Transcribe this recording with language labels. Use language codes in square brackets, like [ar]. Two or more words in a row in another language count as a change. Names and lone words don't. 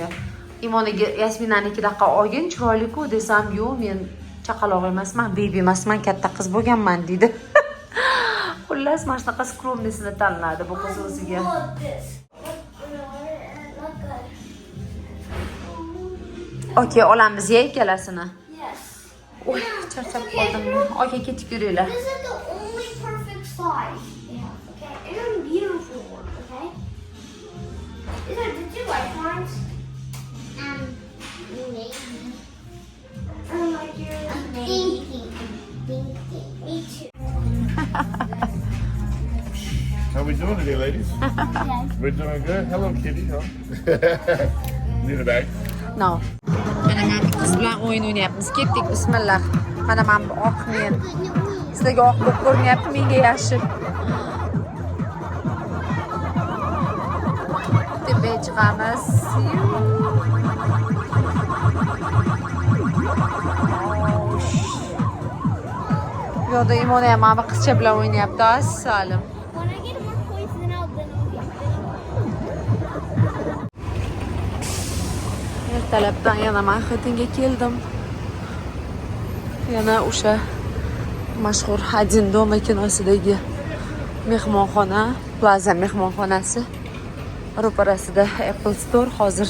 [uz] Imonaga Yasminanikidaqa olgin, chiroyli-ku desam, yo'q, men chaqaloq emasman, baby emasman, katta qiz bo'lganman deydi. Xullas, mana shunaqa skromnisini tanladi bu qiz o'ziga. Okey, olamiz-ya ikkalasini. [en] Yes. [uz] Oy, charchab qoldim. Okey, ketib yuringlar. [en] This is the only perfect size. Yeah, okay? And a beautiful one, okay? These are the two icons. Maybe. I like yours. Thinking. Me too. How we doing today, ladies? We're doing good. Hello, kitty. Huh? Need a bag? No. [uz] Mana men qiz bilan o'yin o'ynayapmiz. Ketdik, bismillah. Mana men bu oq men. Sizlarga oq bo'lib ko'rinyapti, menga yashil. Tepaga chiqamiz. Bu yerda Imona ham mana bu qizcha bilan o'ynayapti. Assalom. [en] When I get more points, then I'll [uz] Ertalabdan yana Manhattanga keldim. Yana o'sha mashhur Hadin Doma kinosidagi mehmonxona, Plaza mehmonxonasi ro'parasida Apple Store hozir.